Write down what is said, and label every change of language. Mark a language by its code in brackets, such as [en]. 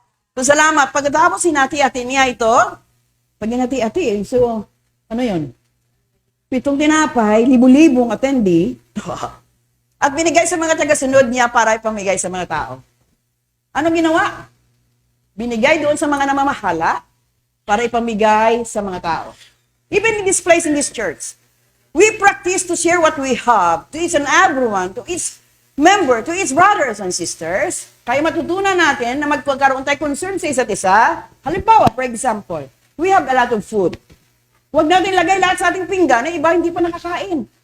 [tl] Pasalamat. Pagkatapos, hinati-hati niya ito. Pag hinati-hati, so, Ano yun? 7 tinapay, libu-libong attendee, at binigay sa mga tagasunod niya para ipamigay sa mga tao. Anong ginawa? Binigay doon sa mga namamahala para ipamigay sa mga tao. [en] Even in this place, in this church, we practice to share what we have to each and everyone, to each member, to each brothers and sisters. [tl] Kaya matutunan natin na magkakaroon tayo concern sa isa't isa. Halimbawa, [en] for example, [tl] we have a lot of food. Huwag natin lagay lahat sa ating pinggan na iba hindi pa nakakain.